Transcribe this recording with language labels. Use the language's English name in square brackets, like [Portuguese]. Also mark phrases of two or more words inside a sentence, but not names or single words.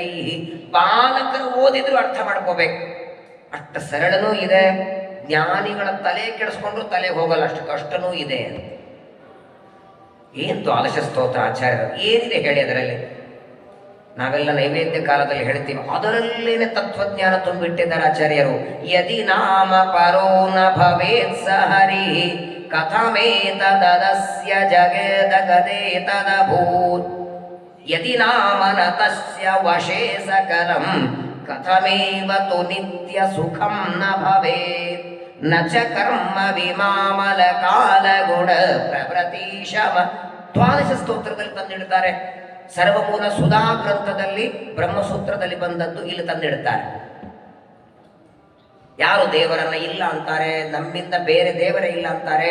[Kannada] ಬಾಲಕರು ಓದಿದ್ರು ಅರ್ಥ ಮಾಡ್ಕೋಬೇಕು, ಅಷ್ಟು ಸರಳನೂ ಇದೆ. ಜ್ಞಾನಿಗಳ ತಲೆ ಕೆಡಿಸ್ಕೊಂಡ್ರು ತಲೆಗೆ ಹೋಗಲ್ಲ, ಅಷ್ಟು ಕಷ್ಟನೂ ಇದೆ. ಏನು ದ್ವಾದಶ ಸ್ತೋತ್ರ ಆಚಾರ್ಯರು ಏನಿದೆ ಹೇಳಿ ಅದರಲ್ಲಿ? ನಾವೆಲ್ಲ ನೈವೇದ್ಯ ಕಾಲದಲ್ಲಿ ಹೇಳ್ತೀವಿ, ಅದರಲ್ಲೇನೆ ತತ್ವಜ್ಞಾನ ತುಂಬಿಟ್ಟಿದ್ದಾರೆ ಆಚಾರ್ಯರು. [Sanskrit] ಯದಿ ನಾಮ ಪರೋ ನ ಭವೇತ್ ಸಹರಿ ಕಥಮೇತದಸ್ಯ ಜಗದಗದೇತದಭೂತ್. ಯದಿ ನಾಮ ನ ತಸ್ಯ ವಶೇ ಸಕಲಂ ಕಥಮೇವ ತು ನಿತ್ಯ ಸುಖಂ ನ ಭವೇತ್. ನ ಚ ಕರ್ಮ ವಿಮಾಮಲ ಕಾಲ ಗುಣ ಪ್ರವೃತೀಶಮ. [Kannada] ದ್ವಾದಶ ಸ್ತೋತ್ರದಲ್ಲಿ ತಂದಿಡ್ತಾರೆ. ಸರ್ವಮೂಲ ಸುಧಾ ಗ್ರಂಥದಲ್ಲಿ ಬ್ರಹ್ಮಸೂತ್ರದಲ್ಲಿ ಬಂದದ್ದು ಇಲ್ಲಿ ತಂದಿಡ್ತಾರೆ. ಯಾರು ದೇವರನ್ನ ಇಲ್ಲ ಅಂತಾರೆ, ನಮ್ಮಿಂದ ಬೇರೆ ದೇವರೇ ಇಲ್ಲ ಅಂತಾರೆ.